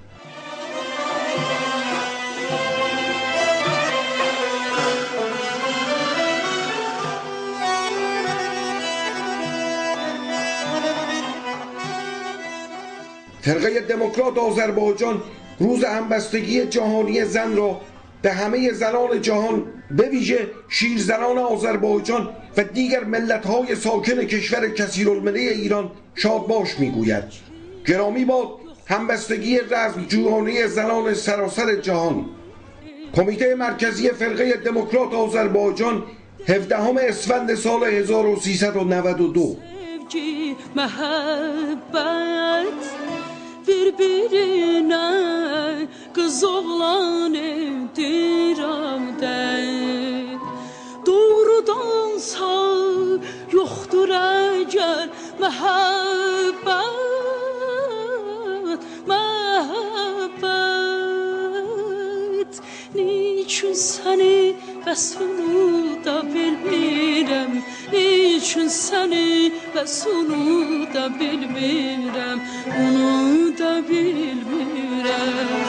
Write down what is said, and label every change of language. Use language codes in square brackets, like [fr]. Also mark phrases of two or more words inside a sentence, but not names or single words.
[fa] فرقه دموکرات آذربایجان روز همبستگی جهانی زن را به همه زنان جهان، به ویژه شیرزنان آذربایجان و دیگر ملت‌های ساکن کشور کثیرالملل ایران شادباش می‌گوید. گرامی باد همبستگی رزمجویانه زنان سراسر جهان. کمیته مرکزی فرقه دموکرات آذربایجان 17 اسفند سال 1392. [az] Bir-birine kız oğlan evdirəm də doğrudansa yoxdur əgər məhəbbət niçün səni bəs onu da bilmirəm niçün səni bəs onu da bilmirəm onu da bilmirəm